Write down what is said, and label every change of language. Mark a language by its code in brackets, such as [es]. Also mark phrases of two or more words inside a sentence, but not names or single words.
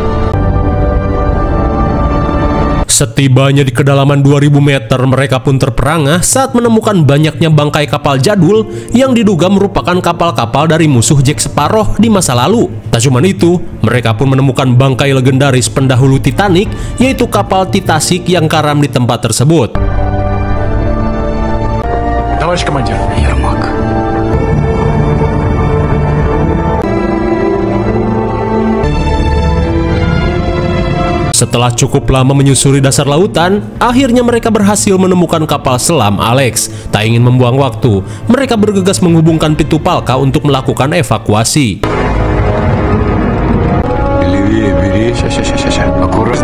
[id] Setibanya di kedalaman 2000 meter, mereka pun terperangah saat menemukan banyaknya bangkai kapal jadul yang diduga merupakan kapal-kapal dari musuh Jack Sparrow di masa lalu. Tak cuma itu, mereka pun menemukan bangkai legendaris pendahulu Titanic, yaitu kapal Titanic yang karam di tempat tersebut. [ru] Товарищ командир. Ермак. [id] Setelah cukup lama menyusuri dasar lautan, akhirnya mereka berhasil menemukan kapal selam Alex. Tak ingin membuang waktu, mereka bergegas menghubungkan pintu Palka untuk melakukan evakuasi. [ru] Левее, бери. Сейчас. Аккуратно.